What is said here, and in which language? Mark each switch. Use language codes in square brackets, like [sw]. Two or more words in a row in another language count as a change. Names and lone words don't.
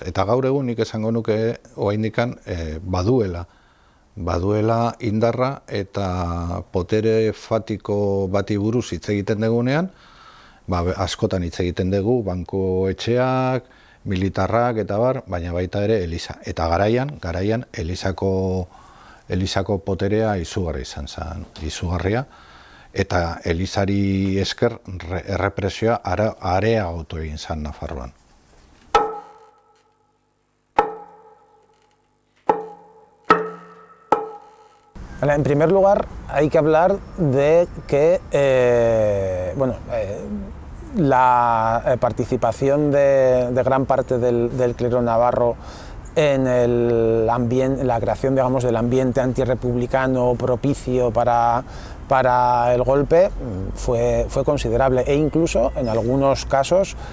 [eu] Eta gaur egun nik esango nuke oraindikan baduela indarra eta potere fatiko bati buruz hitz egiten dugunean, askotan hitz egiten dugu, banku etxeak, militarrak eta bar, baina baita ere Eliza. Eta garaian Elizako poterea izugarria izan zen, izugarria. Eta Elizari esker errepresioa areagotu egin zen Nafarroan. [es] En primer lugar, hay que hablar de que la participación de gran parte del clero navarro en la creación, digamos, del ambiente antirrepublicano propicio para el golpe fue considerable, e incluso en algunos casos